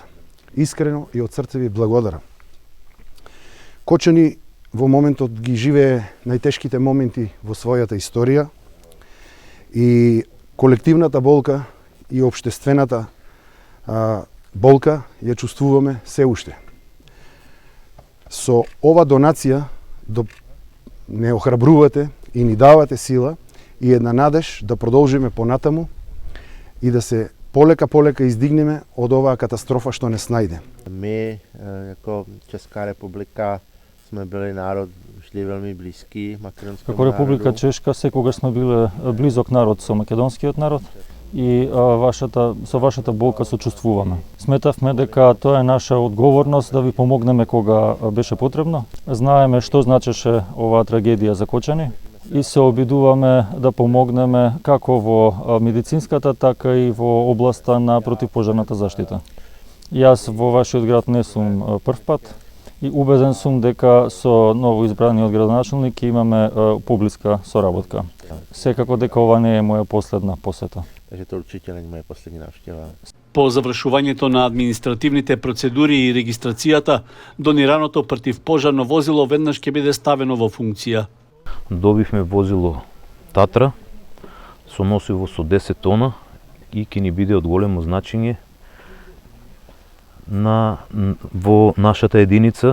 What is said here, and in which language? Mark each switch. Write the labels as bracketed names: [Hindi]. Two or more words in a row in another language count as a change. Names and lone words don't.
[Macedonian] Искрено и од срце ви благодарам. Кочани во моментот ги живее најтешките моменти во својата историја и колективната болка и општествената болка ја чувствуваме се уште. Со ова донација не охрабрувате и ни давате сила и една надеж да продолжиме понатаму и да се полека издигнеме од оваа катастрофа што не снајде. [Slovak] My jako Česká republika sme bili národ vždy veľmi blízky makedonskému [Macedonian] Како Република Чешка секогаш сме биле близок народ со македонскиот народ и со вашата болка сочувствуваме. Сметавме дека тоа е наша одговорност да ви помогнеме кога беше потребно. Знаеме што значеше оваа трагедија за Кочани и се обидуваме да помогнеме како во медицинската, така и во областа на противпожарната заштита. Јас во вашиот град не сум прв пат и убеден сум дека со новоизбраниот градоначалник имаме поблиска соработка. Секако дека ова не е моја последна посета. [Slovak] Takže to určite není moja poslední návšteva. [Macedonian] По завршувањето на административните процедури и регистрацијата, донираното противпожарно возило веднаш ќе биде ставено во функција. Добивме возило Татра со носиво со 10 тона и ќе ни биде од големо значење во нашата единица.